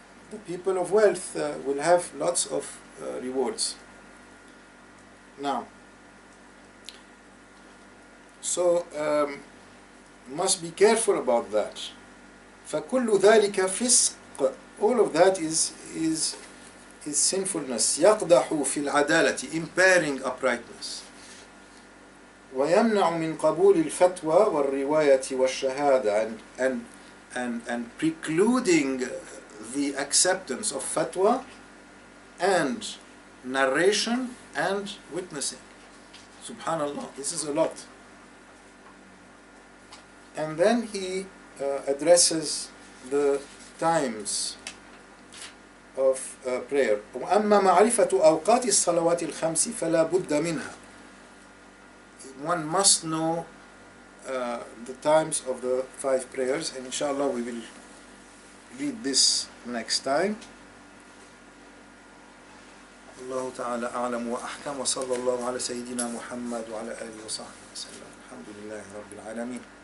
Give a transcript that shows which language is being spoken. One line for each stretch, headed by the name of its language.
English: The people of wealth will have lots of rewards. Now, so must be careful about that.
Arabic: فَكُلُّ ذَلِكَ فِسْقٌ.
English: All of that is sinfulness.
Arabic: يَقْدَحُ فِي الْعَدَالَةِ,
English: impairing uprightness.
Arabic: وَيَمْنَعُ مِنْ قَبُولِ الْفَتْوَى وَالرِّوَايَةِ وَالشَّهَادَةِ,
English: and precluding the acceptance of fatwa and narration and witnessing. Subhanallah, this is a lot. And then he addresses the times of prayer.
Arabic: وَأَمَّا مَعْرِفَةُ أَوْقَاتِ الصَّلَوَاتِ الْخَمْسِ فَلَا بُدَّ مِنْهَا.
English: One must know the times of the 5 prayers, and inshallah we will read this next time.
Arabic: الله تعالى أعلم وأحكم وصلى الله على سيدنا محمد وعلى آله وصحبه وسلم. الحمد لله رب العالمين.